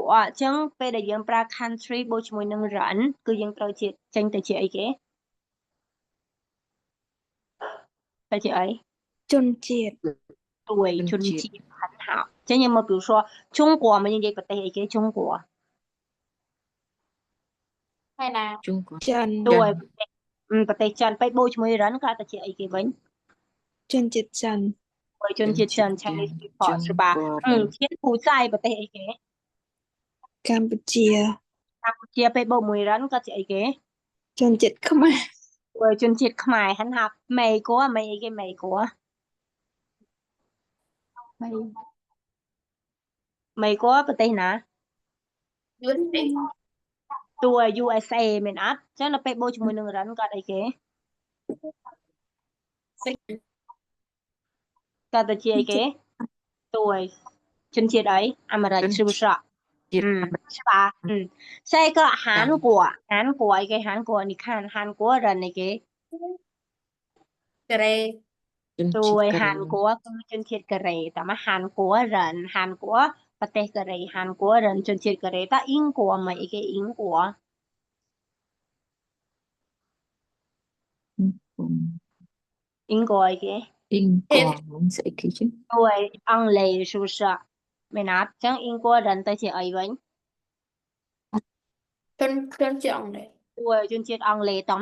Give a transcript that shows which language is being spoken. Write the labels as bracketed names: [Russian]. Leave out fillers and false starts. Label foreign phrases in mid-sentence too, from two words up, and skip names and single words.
[Khmer] ចឹងពេលដែលយើងប្រើ country បូកជាមួយនឹង run គឺយើងត្រូវជាចេញទៅជាអីគេទៅជាអី ជនជាតិ 对，ជនជាតិ [Chinese] 很好 [Khmer] ចឹងយើងមក [Chinese] 比如说中国 [Khmer] មកយើងនិយាយប្រទេសអីគេ中国 ហើយណា ចិន 对ប្រទេសចិនពេលបូកជាមួយ run ក៏ទៅជាអីគេវិញ ជនជាតិចិន ជនជាតិចិន [English] Chinese people [Chinese] 是吧柬埔寨 [Khmer] ប្រទេសអីគេ កម្ពុជា កម្ពុជាពេលបូកមួយ run ក៏ជាអីគេ ជនជាតិខ្មែរ ជនជាតិខ្មែរហ្នឹងហៅ美国អីគេ美国美国ប្រទេសណា តួ USA មែនអត់ចឹងដល់ពេលបូកជាមួយនឹង run ក៏អីគេ ក៏ទៅជាអីគេតួជនជាតិអីអាមេរិក [Chinese] 是不是是吧下一个韩国 [Khmer] អីគេ [Chinese] 韩国你看韩国人 [Khmer] អីគេ កូរ៉េ តួ韩国គឺជនជាតិកូរ៉េតែមក韩国人韩国ប្រទេសកូរ៉េ韩国人ជនជាតិកូរ៉េត英国មិនអីគេ英国 英国អីគេ 英国ស្អីគេចឹង តួអង់គ្លេស [Chinese] 是不是 [Khmer] មែនអត់ចឹង英国人ទៅជាអីវិញ ជនជាតិអង់គ្លេស តួជនជាតិអង់គ្លេសតោះមក